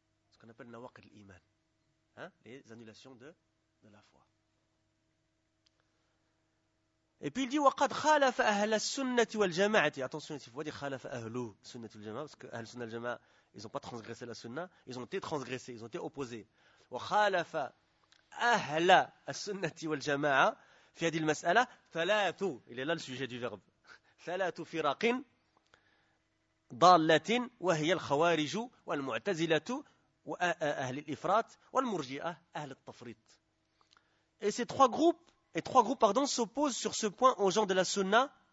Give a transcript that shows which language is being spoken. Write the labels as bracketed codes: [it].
[fr] Ce qu'on appelle nawaqid al-iman. Hein ? Les annulations de la foi. Et puis il dit, [ar] وَقَدْ خَالَفَ أَهْلَ السُنَّةِ وَالْجَمَعَةِ [fr] Attention, il faut dire [ar] خَالَفَ أَهْلُ سُنَّةِ وَالْجَمَعَةِ [fr] Parce que [ar] أَهْلَ سُنَّةِ وَالْجَمَعَةِ [fr] Ils n'ont pas transgressé la sunna, ils ont été transgressés, ils ont été opposés. [ar] وَخَالَفَ أَهْلَ السُنَّةِ وَالْجَمَعَةِ فِي هَدِي الْمَسْأَلَةِ ثَلَاثُ [fr] Il est là le sujet du verbe. [ar] ثَلَاثُ فِرَاقٍ ضَالَّةٍ وَهِيَ الْخَوَارِجُ وَالْمُعْتَزِلَةُ وَأَهْلِ الْإِفْرَاتِ وَالْمُرْجِئَةِ أَهْلِ التَّفْرِيطِ [fr] Et ces trois groupes, s'opposent sur ce point aux gens de la sunna.